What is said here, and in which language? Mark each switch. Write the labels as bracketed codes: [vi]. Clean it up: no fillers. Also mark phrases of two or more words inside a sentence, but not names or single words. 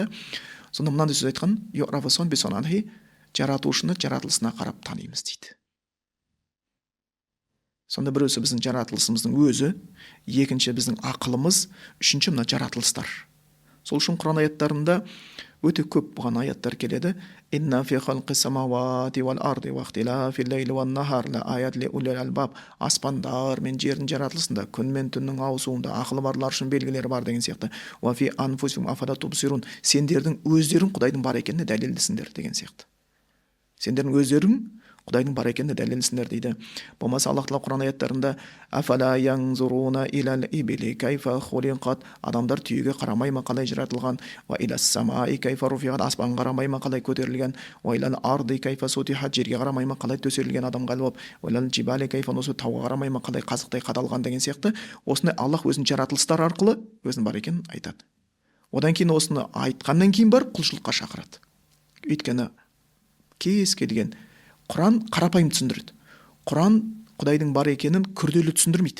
[kk] Сонда мынандай сөз айтқан: жаратушыны жаратылысына қарап танимыз дейді. Сонда біреусі біздің жаратылысымыздың өзі, екінші біздің ақылымыз, үшінші мына жаратылыстар. Сол үшін Құран аяттарында өте көп бұған аяттар келеді. [ar] إن في خلق السماوات والأرض واختلاف الليل والنهار لآيات لأولي الألباب. [kk] Аспандар мен жердің жаратылысында, күн мен түннің ауысуында ақылы барлар үшін белгілері бар деген сияқты. [ar] وفي أنفسكم أفلا تبصرون. [kk] Сендердің өздерің Құдайдың бар екеніне дәлелдісіңдер деген сияқты. Сендердің өздерің Құдайдың бар екеніне дәлелдісіңдер дейді. Болмаса Аллах Тағала Құран аяттарында [ar] أفلا ينظرون إلى الإبل كيف خلقت. [kk] Адамдар түйеге қарамай ма қалай жаратылған? [ar] وإلى السماء كيف رفعت. [kk] Аспанға қарамай ма қалай көтерілген? [ar] وإلى الأرض كيف سطحت. [kk] Жерге қарамай ма қалай төселген адамға алып? [ar] وإلى الجبال كيف نصبت. [kk] Тауға қарамай ма қалай қазықтай қадалған деген сияқты. Осындай Аллах өзінің жаратылыстар арқылы өзінің бар екенін айтады. Одан кейін осыны айтқаннан кейін бар құлшылыққа шақырады. Өйткені кез келген Құран қарапайым түсіндіреді. Құран Құдайдың бар екенін күрделі түсіндірмейді.